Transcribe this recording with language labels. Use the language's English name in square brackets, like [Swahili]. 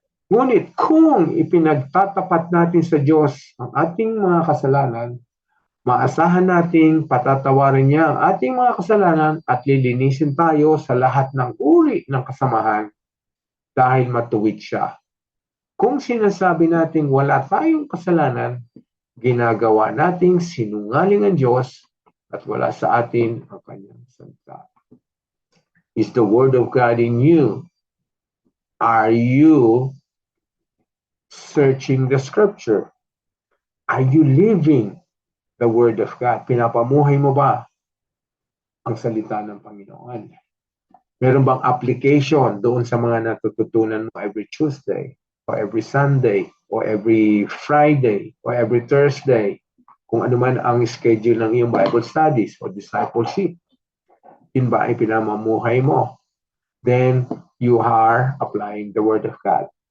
[Filipino] Ngunit kung ipinagtatapat natin sa Diyos ang ating mga kasalanan, maasahan nating patatawarin niya ang ating mga kasalanan at lilinisin tayo sa lahat ng uri ng kasamahan dahil matuwid siya. Kung sinasabi nating wala tayong kasalanan, ginagawa nating sinungaling ang Diyos at wala sa atin ang Kanyang salita. [English] Is the Word of God in you? Are you searching the Scripture? Are you living the Word of God? [Filipino] Pinapamuhay mo ba ang salita ng Panginoon? Meron bang application doon sa mga natututunan mo [English] every Tuesday, or every Sunday, or every Friday, or every Thursday, [Filipino] kung ano man ang schedule ng iyong Bible studies or discipleship? Yun ba ay pinamamuhay mo? [English] Then you are applying the Word of God.